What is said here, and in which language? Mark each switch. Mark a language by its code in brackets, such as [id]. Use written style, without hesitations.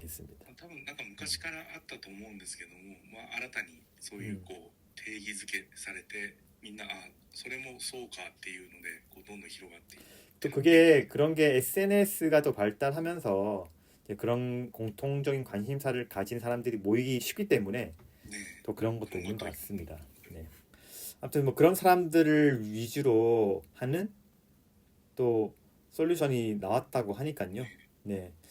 [ko] 있습니다. [ja] 多分なんか昔からあったと思うんですけども、まあ新たにそういうこう定義づけされてみんなそれもそうかっていうのでこうどんどん広がっていく。 [ko] 또 그런 게 SNS가 또 발달하면서 이제 그런 공통적인 관심사를 가진 사람들이 모이기 쉽기 때문에 네. 또 그런 것도 있는 것 같습니다. 네. 아무튼 뭐 그런 사람들을 위주로 하는 또 솔루션이 나왔다고 하니까요. 네.